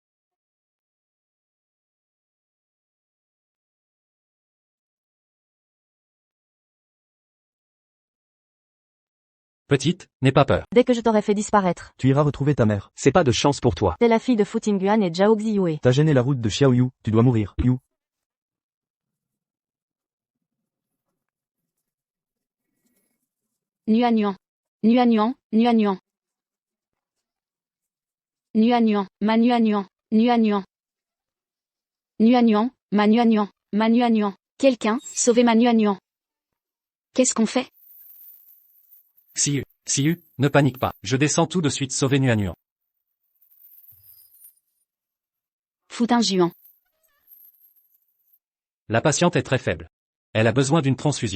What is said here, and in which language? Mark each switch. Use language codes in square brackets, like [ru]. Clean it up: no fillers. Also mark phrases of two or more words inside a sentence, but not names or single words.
[fr] Petite, n'aie pas peur. Dès que je t'aurai fait disparaître. Tu iras retrouver ta mère. C'est pas de chance pour toi. T'es la fille de Fu Tingyuan et Zhao Xiyu. T'as gêné la route de Xiaoyu, tu dois mourir, You. Nuan. Nuan, Nuan. Nuan, ma Nuan. Nuan. Nuan, ma Nuan. Ma Nuan. Quelqu'un, sauvez ma Nuan. Qu'est-ce qu'on fait? Xiyu, ne panique pas. Je descends tout de suite sauver Nuan. Foutin Juan. La patiente est très faible. Elle a besoin d'une transfusion.